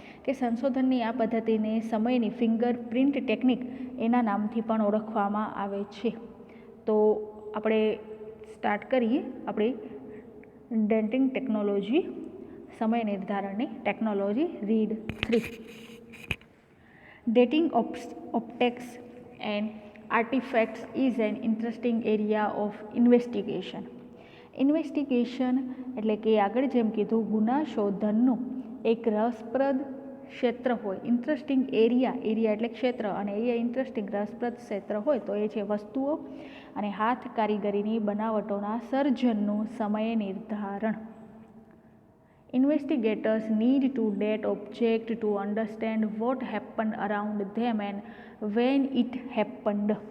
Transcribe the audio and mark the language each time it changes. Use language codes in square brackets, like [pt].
[gu] કે સંશોધનની આ પદ્ધતિને સમયની ફિંગર પ્રિન્ટ ટેકનિક એના નામથી પણ ઓળખવામાં આવે છે. તો આપણે સ્ટાર્ટ કરીએ આપણી ડેન્ટિંગ ટેકનોલોજી, સમય નિર્ધારણની technology, read 3. [en] Dating objects and artifacts is an interesting area of investigation. [gu] Investigation એટલે કે આગળ જેમ કીધું ગુના શોધનનું એક રસપ્રદ ક્ષેત્ર હોય. ઇન્ટરેસ્ટિંગ એરિયા એટલે ક્ષેત્ર, અને એ ઇન્ટરેસ્ટિંગ રસપ્રદ ક્ષેત્ર હોય તો એ છે વસ્તુઓ અને હાથ કારીગરીની બનાવટોના સર્જનનું સમય નિર્ધારણ. [en] Investigators need to date objects to understand what happened around them and when it happened.